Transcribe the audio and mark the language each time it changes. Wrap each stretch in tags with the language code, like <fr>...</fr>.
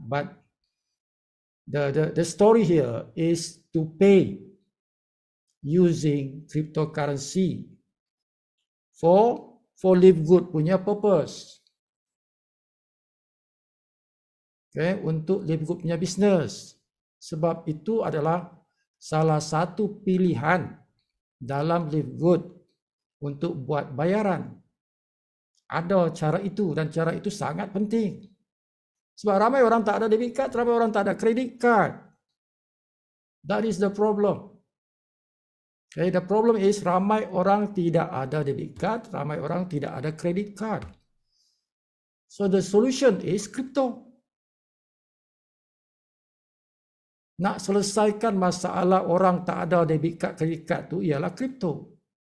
<en>But the story here is to pay using cryptocurrency for Live Good punya purpose.</en> <ms>Untuk Live Good punya business. Sebab itu adalah salah satu pilihan dalam Live Good untuk buat bayaran. Ada cara itu dan cara itu sangat penting. Sebab ramai orang tak ada debit card, ramai orang tak ada credit card.</ms> <en>That is the problem. The problem is</en> <ms>ramai orang tidak ada debit card, ramai orang tidak ada credit card.</ms> <en>So the solution is crypto.</en> <ms>Nak selesaikan masalah orang tak ada debit card, credit card tu ialah crypto.</ms>